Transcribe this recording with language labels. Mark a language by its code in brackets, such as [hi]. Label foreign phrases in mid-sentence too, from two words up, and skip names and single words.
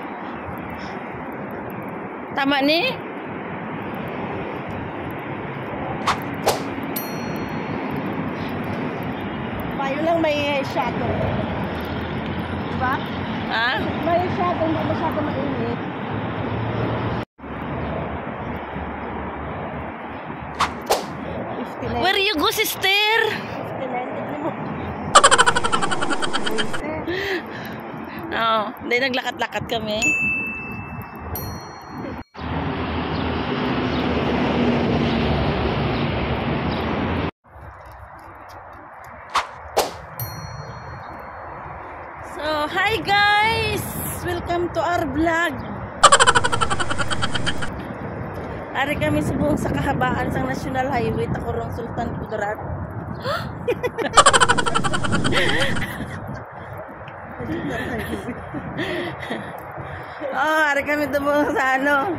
[hil] Tama ni? Payo lang may shadow. Diba? Ha? May shadow, hindi masyado mainit. [en] Where you go, sister? [hil] 59 mo. Oo, hindi naglakat-lakat kami. [en] So, hi guys! Welcome to our vlog. [hil] Ari kami subong sa kahabaan sang National Highway Tacorong Sultan Kudarat. Oh, ari kami dumong sa ano.